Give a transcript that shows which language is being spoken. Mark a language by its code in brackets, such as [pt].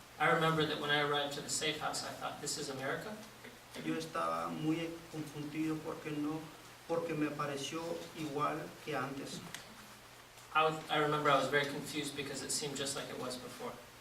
[en] I remember that when I arrived to the safe house, I thought, this is America? [es] Yo estaba muy confundido porque me pareció igual que antes. [en] I remember I was very confused because it seemed just like it was before.